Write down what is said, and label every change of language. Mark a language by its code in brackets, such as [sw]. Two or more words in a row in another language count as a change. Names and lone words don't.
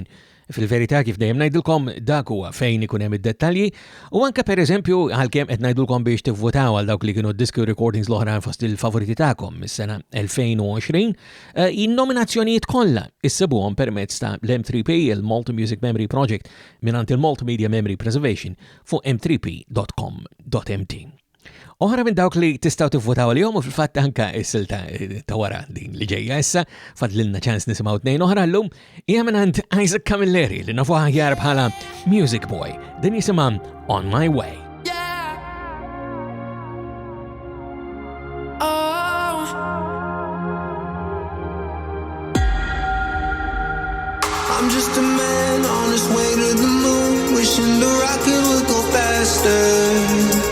[mt] Fil-verità kif dejjem ngħidilkom dak huwa fejn ikun hemm id-dettalji u anke pereżempju għalkemm qed ngħidulkom biex tivvutaw għal dawk li kienu diski recordings l-oħra fost il-favoriti tagħkom mis-sena 2020, in-nominazzjonijiet kollha issibuhom permezz ta' l-M3P, il-Malta Music Memory Project minant il-Multimedia Memory Preservation fuq m3p.com.mt. Oħra minn dawk li tistaw tivvotaw għal-jom u fil-fatt anka s-silta ta' wara din li ġejja issa, fadlilna ċans nisimaw tnejn oħra l-lum, hija minn Isaac Camilleri li nafuha ħjar bħala Music Boy, din jisimha On My Way. [en] I'm just a man on his way to the moon, wishing the rocket would go faster.